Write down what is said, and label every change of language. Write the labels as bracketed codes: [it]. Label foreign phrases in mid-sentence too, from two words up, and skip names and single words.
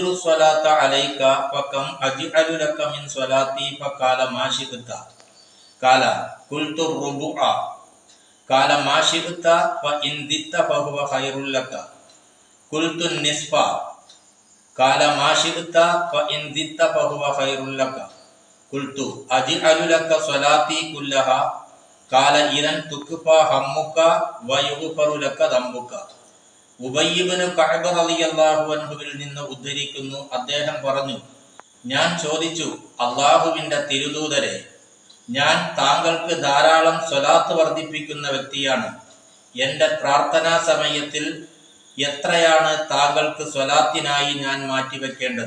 [ar] الصلاة عليك فكم أجعل لك من صلاتي فقال ما شئت قال قلت الربع قال ما شئت فإن زدت فهو خير لك قلت النصف قال ما شئت فإن زدت فهو خير لك قلت أجعل لك صلاتي كلها قال إذن تكفى همك ويغفر لك ذنبك. [ml] ഉബയ്യ് ഇബ്നു കഅബ് [ar] رضي الله عنه [ml] നിന്ന് ഉദ്ധരിക്കുന്നു, അദ്ദേഹം പറഞ്ഞു, ഞാൻ ചോദിച്ചു, അള്ളാഹുവിന്റെ തിരുദൂതരെ, ഞാൻ താങ്കൾക്ക് ധാരാളം സ്വലാത്ത് വർദ്ധിപ്പിക്കുന്ന വ്യക്തിയാണ്. എൻ്റെ പ്രാർത്ഥനാ സമയത്തിൽ എത്രയാണ് താങ്കൾക്ക് സ്വലാത്തിനായി ഞാൻ മാറ്റിവെക്കേണ്ടത്?